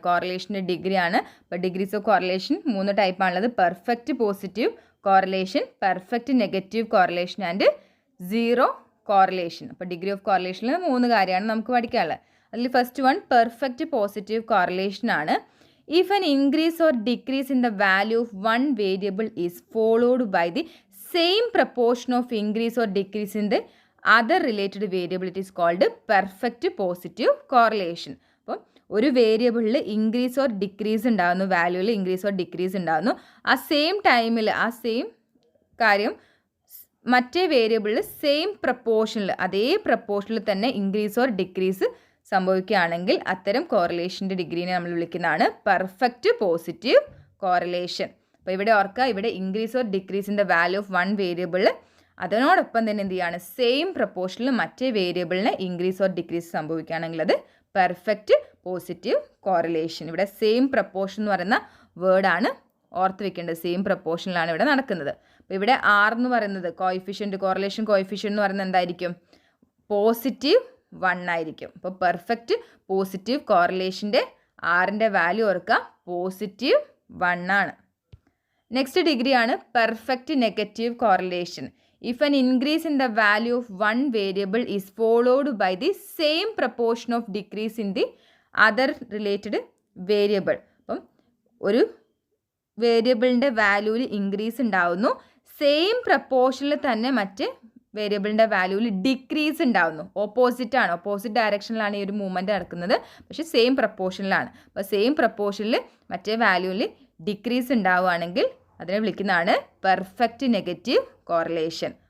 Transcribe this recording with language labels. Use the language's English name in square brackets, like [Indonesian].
[Malayalam] കോറിലേഷൻ്റെ degree ആണ്. അപ്പോൾ degrees of correlation 3 ടൈപ്പാണുള്ളത്. [English] Perfect positive correlation, perfect negative correlation and 0 correlation. [Malayalam] അപ്പോൾ degree of കോറിലേഷനിൽ 3 കാര്യമാണ് നമുക്ക് പഠിക്കാനുള്ളത്. അതിൽ first one perfect positive correlation ആണ്. [English] If an increase or decrease in the value of one variable is followed by the same proportion of increase or decrease in the other related variable, it is called perfect positive correlation. [Malayalam] അപ്പം ഒരു വേരിയബിളിൽ increase or decrease ഉണ്ടാകുന്നു, വാല്യൂവിൽ increase or decrease ഉണ്ടാകുന്നു, ആ same ടൈമിൽ ആ same കാര്യം മറ്റേ വേരിയബിളിൽ സെയിം പ്രപ്പോർഷനിൽ അതേ പ്രപ്പോർഷനിൽ തന്നെ ഇൻക്രീസ് ഓർ ഡിക്രീസ് സംഭവിക്കുകയാണെങ്കിൽ അത്തരം കോറിലേഷൻ്റെ ഡിഗ്രീനെ നമ്മൾ വിളിക്കുന്നതാണ് പെർഫെക്റ്റ് പോസിറ്റീവ് കോറിലേഷൻ. അപ്പോൾ ഇവിടെ ഓർക്കുക, ഇവിടെ increase or ഡിക്രീസിൻ്റെ value of 1 variable അതിനോടൊപ്പം തന്നെ എന്ത് ചെയ്യുകയാണ്, സെയിം പ്രപ്പോർഷനിൽ മറ്റേ വേരിയബിളിന് ഇൻക്രീസ് ഓർ ഡിക്രീസ് സംഭവിക്കുകയാണെങ്കിൽ അത് പെർഫെക്റ്റ് പോസിറ്റീവ് കോറിലേഷൻ. ഇവിടെ സെയിം പ്രപ്പോർഷൻ എന്ന് പറയുന്ന വേർഡാണ് ഓർത്ത് വെക്കേണ്ടത്. സെയിം പ്രപ്പോർഷനിലാണ് ഇവിടെ നടക്കുന്നത്. അപ്പോൾ ഇവിടെ R എന്ന് പറയുന്നത് കോയിഫിഷ്യൻറ്റ്, കോറിലേഷൻ കോയിഫിഷ്യൻ്റ് എന്ന് പറയുന്നത് എന്തായിരിക്കും, പോസിറ്റീവ് 1 ആയിരിക്കും. അപ്പോൾ പെർഫെക്റ്റ് പോസിറ്റീവ് കോറിലേഷൻ്റെ ആറിൻ്റെ വാല്യൂ ഓർക്കുക, പോസിറ്റീവ് 1 ആണ്. നെക്സ്റ്റ് ഡിഗ്രിയാണ് perfect negative correlation. [English] If an increase in the value of one variable is followed by the same proportion of decrease in the other related variable. [Malayalam] അപ്പം ഒരു വേരിയബിളിൻ്റെ വാല്യൂവിൽ increase ഉണ്ടാവുന്നു, same പ്രപ്പോർഷനിൽ തന്നെ മറ്റ് വേരിയബിളിൻ്റെ വാല്യൂവിൽ decrease ഉണ്ടാവുന്നു. Opposite ഡയറക്ഷനിലാണ് ഈ ഒരു മൂവ്മെൻറ്റ് നടക്കുന്നത്, പക്ഷേ സെയിം പ്രപ്പോർഷനിലാണ്. അപ്പോൾ സെയിം പ്രപ്പോർഷനിൽ മറ്റേ വാല്യൂവിൽ ഡിക്രീസ് ഉണ്ടാവുകയാണെങ്കിൽ അതിനെ വിളിക്കുന്നതാണ് പെർഫെക്റ്റ് നെഗറ്റീവ് കോറിലേഷൻ.